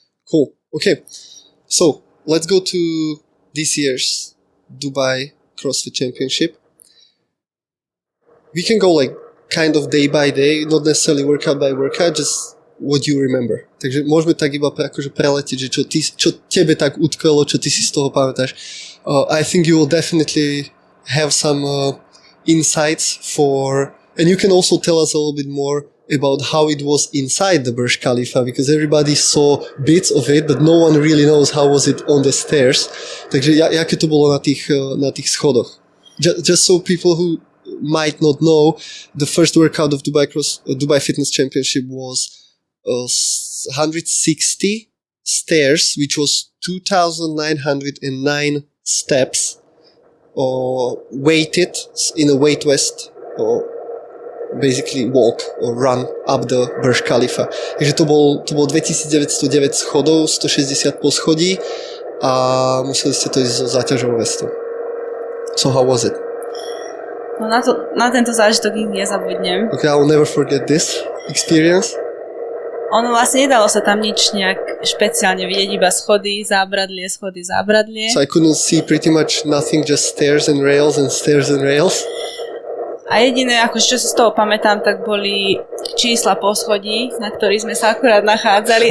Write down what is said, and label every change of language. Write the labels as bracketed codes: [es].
[en] Cool. Okay. So, let's go to this year's Dubai CrossFit Championship. We can go like kind of day by day, not necessarily workout by workout, just what you remember. [sk] Takže môžeme tak iba akože preletieť, že čo tebe tak utkvelo, čo ty si z toho pamätáš. [en] I think you will definitely have some insights and you can also tell us a little bit more about how it was inside the Burj Khalifa, because everybody saw bits of it, but no one really knows how was it on the stairs. [sk] Takže jaké to bolo na tých schodoch. [en] Just so people who might not know, the first workout of Dubai Fitness Championship was 160 stairs, which was 2,909 steps, weighted in a weight vest, basically walk or run up the Burj Khalifa. [sk] Takže to bol 2909 schodov, 160 poschodí a museli ste to ísť so záťažovou vestou. [en] So how was it? [sk] No na tento zážitok nikdy nezabudnem. [en] Okay, I will never forget this experience. [sk] Ono vlastne nedalo sa tam nič nejak špeciálne vidieť, iba schody, zábradlie. [en] So I couldn't see pretty much nothing, just stairs and rails and stairs and rails. [sk] A jediné, akože čo si z toho pamätám, tak boli čísla po schodí, na ktorých sme sa akurát nachádzali.